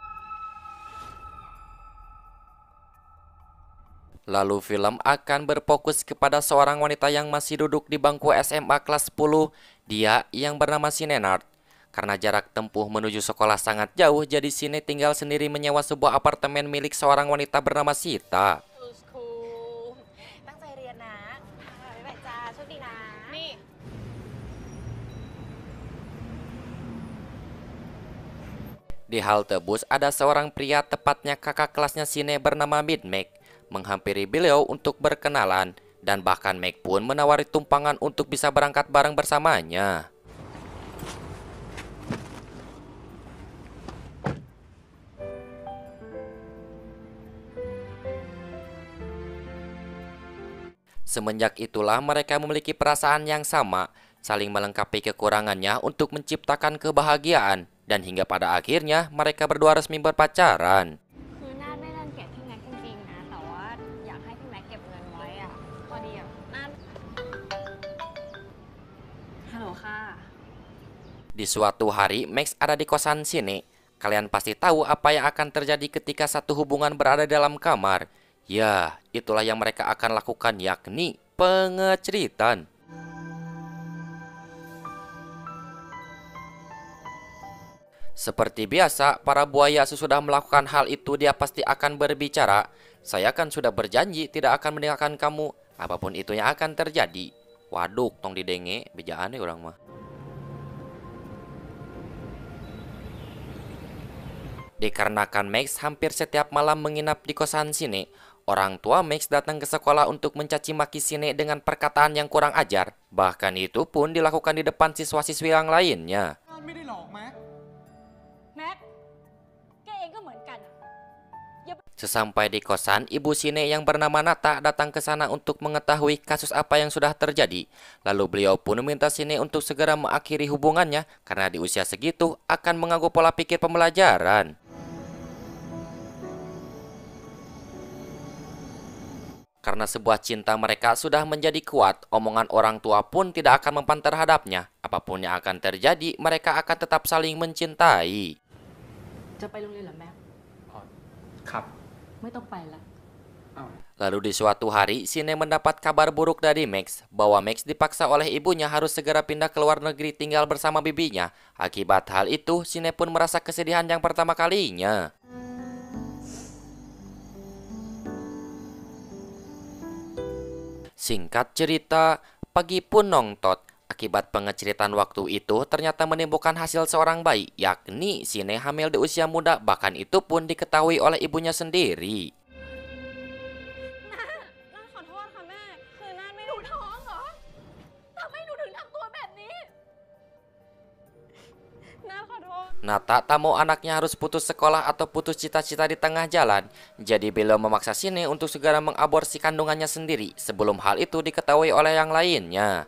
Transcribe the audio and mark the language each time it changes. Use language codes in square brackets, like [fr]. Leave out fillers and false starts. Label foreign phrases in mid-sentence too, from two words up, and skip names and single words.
[id] Lalu film akan berfokus kepada seorang wanita yang masih duduk di bangku SMA kelas 10. Dia yang bernama Sinenard. Karena jarak tempuh menuju sekolah sangat jauh, jadi Sine tinggal sendiri menyewa sebuah apartemen milik seorang wanita bernama Sita. [th] ครูตั้งใจเรียนนะค่ะบ๊ายบายจ้าโชคดีนะนี่ [id] Di halte bus ada seorang pria, tepatnya kakak kelasnya Sine bernama Midmek, menghampiri beliau untuk berkenalan, dan bahkan Meg pun menawari tumpangan untuk bisa berangkat bareng bersamanya. Semenjak itulah mereka memiliki perasaan yang sama, saling melengkapi kekurangannya untuk menciptakan kebahagiaan, dan hingga pada akhirnya mereka berdua resmi berpacaran. [th] คือนาดไม่รังเกียจพี่แม็กซ์จริงๆนะแต่ว่าอยากให้พี่แม็กซ์เก็บเงินไว้อะพอดีอะนาดฮัลโหลค่ะ [id] Di suatu hari, Max ada di kosan sini. Kalian pasti tahu apa yang akan terjadi ketika satu hubungan berada dalam kamar. Ya, itulah yang mereka akan lakukan, yakni pengeceritan. Seperti biasa, para buaya sesudah melakukan hal itu dia pasti akan berbicara. Saya kan sudah berjanji tidak akan meninggalkan kamu, apapun itu yang akan terjadi. [su] Waduh, tong didenge, bejaan orang mah. [id] Dikarenakan Max hampir setiap malam menginap di kosan sini, orang tua Max datang ke sekolah untuk mencaci maki Sine dengan perkataan yang kurang ajar. Bahkan itu pun dilakukan di depan siswa-siswi yang lainnya. [th] ไม่ได้หลอกแม็ก แม็กซ์แกเองก็เหมือนกันอะอย่า [id] Sesampai di kosan, ibu Sine yang bernama Nata datang ke sana untuk mengetahui kasus apa yang sudah terjadi. Lalu beliau pun meminta Sine untuk segera mengakhiri hubungannya karena di usia segitu akan mengganggu pola pikir pembelajaran. Karena sebuah cinta mereka sudah menjadi kuat, omongan orang tua pun tidak akan mempan terhadapnya. Apapun yang akan terjadi, mereka akan tetap saling mencintai. [th] จะไปโรงเรียนเหรอแม่ อ๋อครับ ไม่ต้องไปละ อ้าว [id] Lalu di suatu hari, Sine mendapat kabar buruk dari Max, bahwa Max dipaksa oleh ibunya harus segera pindah ke luar negeri tinggal bersama bibinya. Akibat hal itu, Sine pun merasa kesedihan yang pertama kalinya. Singkat cerita, pagi pun nongtot. Akibat pengeceritaan waktu itu ternyata menimbulkan hasil seorang bayi, yakni Sine hamil di usia muda, bahkan itu pun diketahui oleh ibunya sendiri. [th] นาดขอโทษค่ะแม่ คือนาดไม่รู้ท้องเหรอทำไมหนูถึงทำตัวแบบนี้นาดขอโทษ [id] Nata tak mau anaknya harus putus sekolah atau putus cita-cita di tengah jalan. Jadi beliau memaksa Sine untuk segera mengaborsi kandungannya sendiri sebelum hal itu diketahui oleh yang lainnya.